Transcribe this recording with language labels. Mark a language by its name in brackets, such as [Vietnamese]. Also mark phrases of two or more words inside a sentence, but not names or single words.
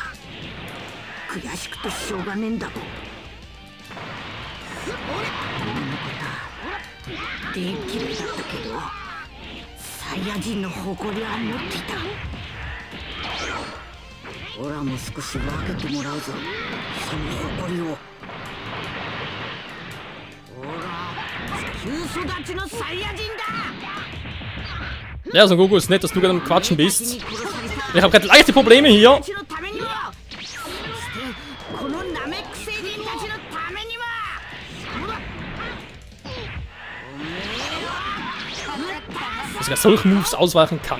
[Japanese] 悔しくてしょうがねえんだと。俺のことできれいだったけどサイヤ人の誇りは持っていた。オラも少し分けてもらうぞ、その誇りを。オラ地球育ちのサイヤ人だ。 [German] Ja, so Goku ist nett, dass du gerade am Quatschen bist. Ich habe gerade leichte Probleme hier. Dass er solche Moves ausweichen kann.